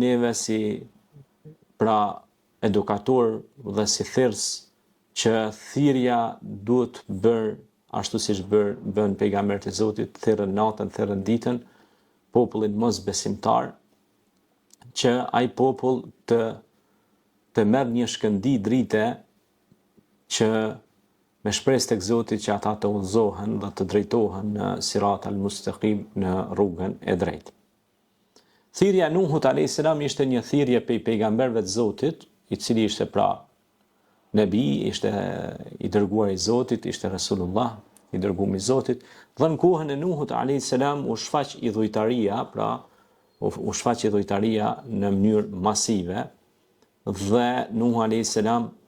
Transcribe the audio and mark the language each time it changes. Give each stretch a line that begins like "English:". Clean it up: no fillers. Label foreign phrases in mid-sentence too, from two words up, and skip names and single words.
Albanian: neve si pra edukator dhe si thirrës, që thirrja duhet bërë ashtu siç bën pejgamberët e Zotit, thirrën natën, thirrën ditën, popullin mos besimtar, që ai popull të merr një shkëndi drite që me shpresë tek Zoti që ata të udhëzohen dhe të drejtohen në
Arabic: الصراط المستقيم,
Albanian: në rrugën e drejtë. Thirrja e Nuhut
Arabic: عليه السلام
Albanian: ishte një thirrje pe pejgamberëve të Zotit, i cili ishte pra nebi, ishte i dërguar i Zotit, ishte Rasulullah, i dërguar i Zotit, dhe në kohën e Nuhut
Arabic: عليه السلام
Albanian: u shfaq idhujtaria, pra u shfaq idhujtaria në mënyrë masive, dhe Nuhu
Arabic: عليه السلام